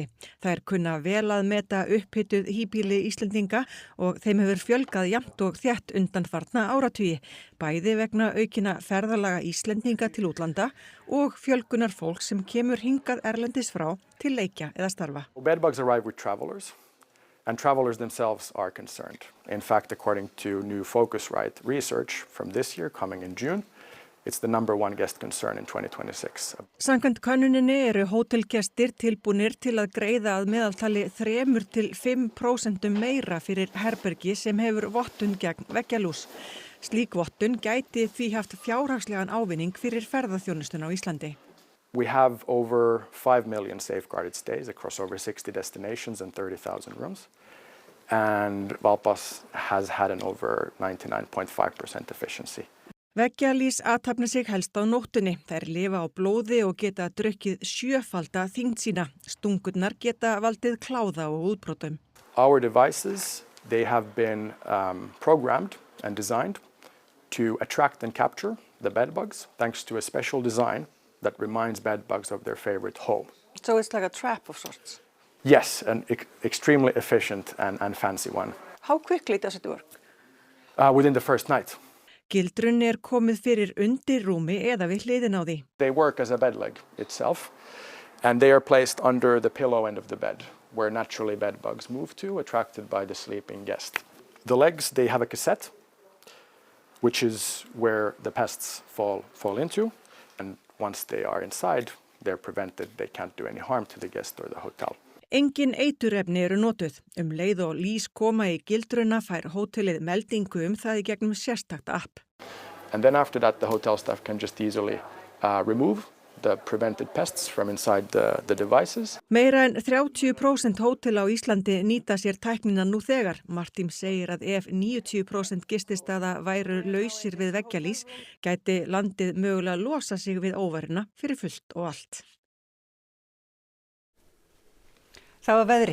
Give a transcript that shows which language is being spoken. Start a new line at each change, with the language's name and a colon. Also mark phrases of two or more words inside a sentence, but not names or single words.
Icelandic: Þær kunna vel að meta upphituð híbýli Íslendinga og þeim hefur fjölgað jafnt og þétt undanfarna áratugi, bæði vegna aukina ferðalaga Íslendinga til útlanda og fjölgunar fólk sem kemur hingað erlendis frá til leikja eða starfa.
English: Bedbugs arrive with travelers, and travelers themselves are concerned. In fact, according to new Focusrite research from this year coming in June, it's the #1 guest concern in 2026.
Icelandic: Samkvæmt könnuninni eru hótelgestir tilbúnir til að greiða að meðaltali 3–5% meira fyrir herbergi sem hefur vottun gegn veggjalús. Slík vottun gæti því haft fjárhagslegan ávinning fyrir ferðaþjónustuna á Íslandi.
English: We have over 5 million safeguarded stays across over 60 destinations and 30,000 rooms. And Valpas has had an over 99.5% efficiency.
Icelandic: Veggjalýs athafna sig helst á nóttunni. Þær lifa á blóði og geta drukkið 7-falda þyngd sína. Stungurnar geta valdið kláða og útbrotum.
English: Our devices, they have been programmed and designed to attract and capture the bedbugs thanks to a special design that reminds bedbugs of their favorite home. So it's like a trap of sorts? Yes, an extremely efficient and fancy one. How quickly does it work? Within the first night.
Icelandic: Gildrun komið fyrir undir rúmi eða við hliðin á því.
English: They work as a bed leg itself, and they are placed under the pillow end of the bed, where naturally bedbugs move to, attracted by the sleeping guest. The legs, they have a cassette, which is where the pests fall into, and once they are inside, they're prevented. They can't do any harm to the guest or the hotel.
Icelandic: Engin eiturefni eru notuð. Leið og lýs koma í gildruna fær hótelið meldingu það í gegnum sérstakt app.
English: And then after that, the hotel staff can just easily remove the prevented pests from inside the devices.
Icelandic: Meira en 30% hótel á Íslandi nýta sér tæknina nú þegar. Martin segir að ef 90% gististaða væru lausir við veggjalýs, gæti landið mögulega losa sig við óvarina fyrir fullt og allt. Það var veðri.